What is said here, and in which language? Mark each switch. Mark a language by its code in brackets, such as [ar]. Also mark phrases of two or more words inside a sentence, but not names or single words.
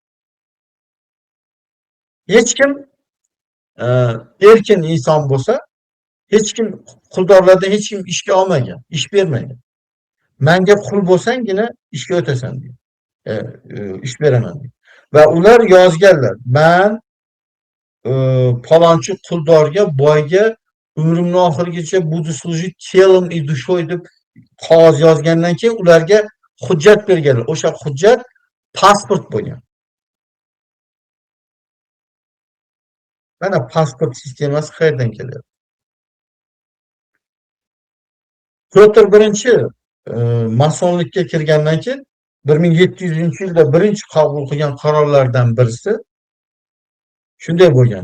[uz] Hech kim erkin inson bo'lsa, hech kim quldorlardan hech kim ishga olmagan, ish bermagan. Menga qul bo'lsangina ishga o'tasan deydi. Ish beraman deydi. Va ular yozganlar. Men palonchi quldorga, boyga umrimning oxirigacha [ru] буду служить телом и душой [uz] deb qog'oz yozgandan keyin ularga hujjat berganlar. O'sha hujjat pasport bo'lgan. Mana pasport sistemasi qayerdan kelyapti? Pyotr I masonlikka kirgandan keyin 1700-yilda birinchi qabul qilgan qarorlardan birisi shunday bo'lgan.